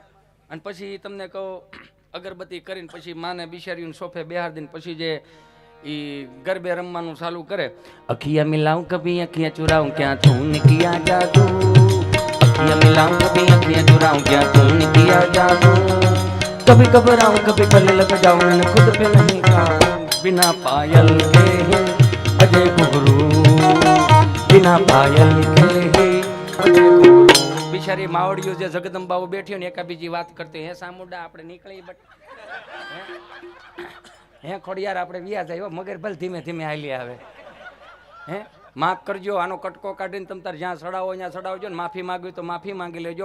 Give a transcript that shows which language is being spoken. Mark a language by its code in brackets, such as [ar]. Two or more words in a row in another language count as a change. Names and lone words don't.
[gu] અને પછી તમને કહો અગરબત્તી કરીને પછી માને બિચારીઓને સોફે બેહાર દઈને પછી જે ઈ ગરબે રમવાનું ચાલુ કરે. [hi] अखियां मिलाऊं कभी अखियां चुराऊं क्या तूने किया जादू, अखियां मिलाऊं कभी अखियां चुराऊं क्या तूने किया जादू, कभी घबराऊं कभी गले लग जाऊं मैंने खुद पे नहीं काबू, बिना पायल के अजय घुघरू, बिना पायल के अजय घुघरू. [gu] બિચારી માવડીઓ જે જગદંબાઓ બેઠી ને એકા બીજી વાત કરતી, હે સામુંડા આપણે નીકળી બટ હે ખોડિયાર આપણે વ્યા જાય, મગર ભલે ધીમે ધીમે હાલી આવે. હે માફ કરજો, આનો કટકો કાઢીને તમે તાર જ્યાં ચડાવો ત્યાં ચડાવજો ને માફી માંગવી તો માફી માંગી લેજો.